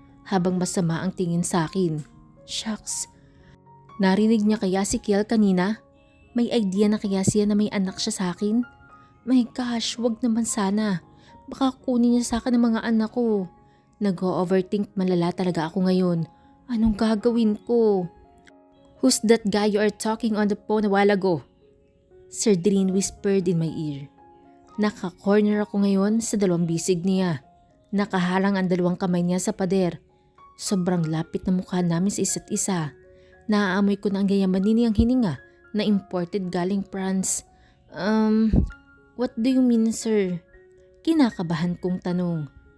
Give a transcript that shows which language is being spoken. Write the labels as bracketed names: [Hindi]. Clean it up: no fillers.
[Filipino] Habang masama ang tingin sa akin. Shucks. Narinig niya kaya si Kiel kanina? May idea na kaya siya na may anak siya sa akin? [English] My gosh, [Filipino] wag naman sana. Baka kunin niya sa akin ang mga anak ko. Nag-overthink malala talaga ako ngayon. Anong gagawin ko? [English] Who's that guy you are talking on the phone a while ago? Sir Drin whispered in my ear. [Filipino] Naka-corner ako ngayon sa dalawang bisig niya. Nakaharang ang dalawang kamay niya sa pader. Sobrang lapit na mukha namin sa isa't isa. Naaamoy ko na ang gayamanin niyang hininga na imported galing France. [English] What do you mean sir? [Filipino] Kinakabahan kong tanong.